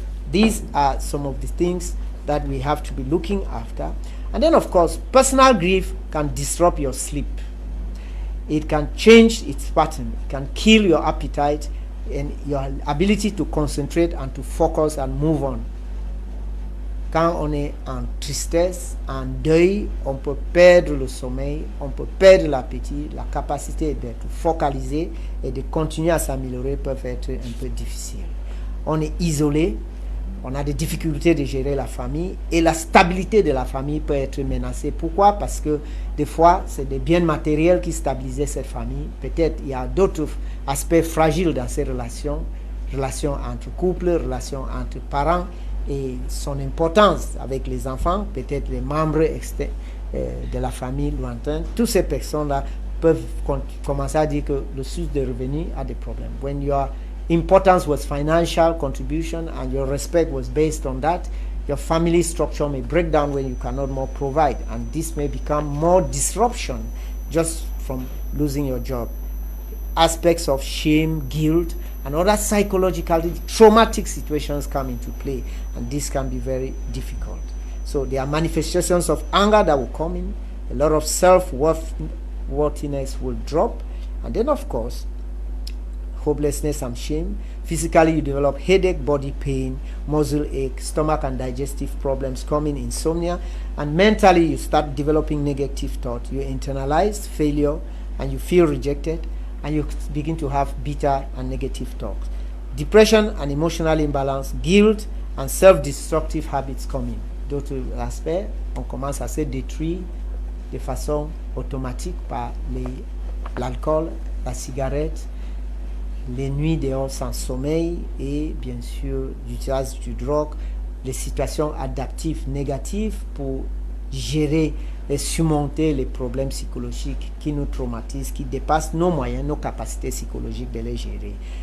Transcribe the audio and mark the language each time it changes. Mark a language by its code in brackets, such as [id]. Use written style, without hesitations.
[en] These are some of the things that we have to be looking after. And then, of course, personal grief can disrupt your sleep. It can change its pattern. It can kill your appetite. and your ability to concentrate and to focus and move on. [fr] Quand on est en tristesse, en deuil, on peut perdre le sommeil, on peut perdre l'appétit, la capacité d'être focalisé et de continuer à s'améliorer peuvent être un peu difficiles. On est isolé, on a des difficultés de gérer la famille et la stabilité de la famille peut être menacée. Pourquoi? Parce que des fois, c'est des biens matériels qui stabilisaient cette famille. Peut-être il y a d'autres aspects fragiles dans ces relations, relations entre couples, relations entre parents, et son importance avec les enfants, peut-être les membres de la famille lointaine. Toutes ces personnes-là peuvent commencer à dire que le source de revenus a des problèmes. [en] When your importance was financial contribution and your respect was based on that, your family structure may break down when you cannot more provide, and this may become more disruption just from losing your job. Aspects of shame, guilt, and other psychologically traumatic situations come into play, and this can be very difficult. So there are manifestations of anger that will come in, a lot of self-worthiness will drop, and then of course hopelessness and shame. Physically you develop headache, body pain, muscle ache, stomach and digestive problems coming, insomnia, and mentally you start developing negative thought. You internalize failure and you feel rejected, and you begin to have bitter and negative thoughts. Depression and emotional imbalance, guilt and self-destructive habits come in. [fr] D'autres aspects, on commence à se détruire de façon automatique par l'alcool, la cigarette, les nuits dehors sans sommeil et bien sûr l'utilisation du drogue, les situations adaptives négatives pour gérer et surmonter les problèmes psychologiques qui nous traumatisent, qui dépassent nos moyens, nos capacités psychologiques de les gérer.